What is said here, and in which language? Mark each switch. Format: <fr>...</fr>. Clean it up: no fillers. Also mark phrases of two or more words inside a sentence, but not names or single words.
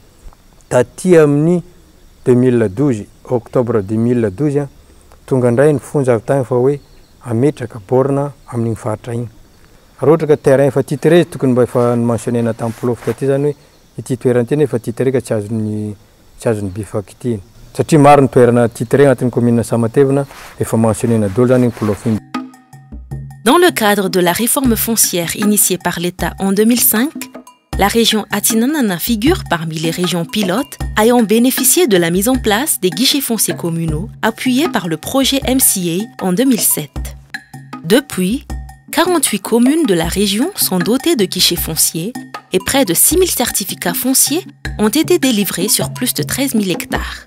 <mg>Taty amin'ny 2012 octobre 2012 tonga indray ny fonja avy tany fa hoe ametraka borna amin'igny faritra igny. Raha ohatra ka terrain efa titré tokony mba efa mentionné tamin'ny polof taty zany hoe ity toerana ity nefa titré ka tsy azony bifakitiny. Satria maro ny toerana titré agnatin'ny commune Samatevina efa mentionné daholo zany igny polof igny.</mg> <fr>Dans le cadre de la réforme foncière initiée par l'État en 2005, la région Atinanana figure parmi les régions pilotes ayant bénéficié de la mise en place des guichets fonciers communaux appuyés par le projet MCA en 2007. Depuis, 48 communes de la région sont dotées de guichets fonciers et près de 6 000 certificats fonciers ont été délivrés sur plus de 13 000 hectares.</fr>